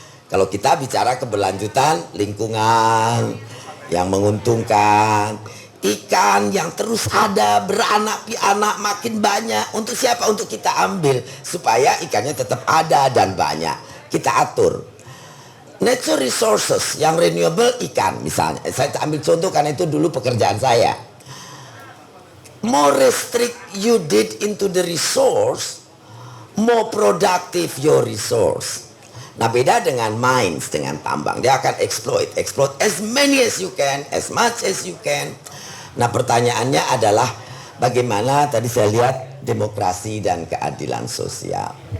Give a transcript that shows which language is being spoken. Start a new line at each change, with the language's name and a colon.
Indonesian: Kalau kita bicara keberlanjutan, lingkungan yang menguntungkan, ikan yang terus ada, beranak pianak makin banyak. Untuk siapa? Untuk kita ambil supaya ikannya tetap ada dan banyak. Kita atur.
English: Natural resources
Indonesian: yang renewable, ikan misalnya. Saya ambil contoh karena itu dulu pekerjaan saya.
English: More restrict you did into the resource, more productive your resource.
Indonesian: Nah beda dengan mines, dengan tambang. Dia akan
English: exploit as many as you can, as much as you can.
Indonesian: Nah pertanyaannya adalah bagaimana tadi saya lihat demokrasi dan keadilan sosial.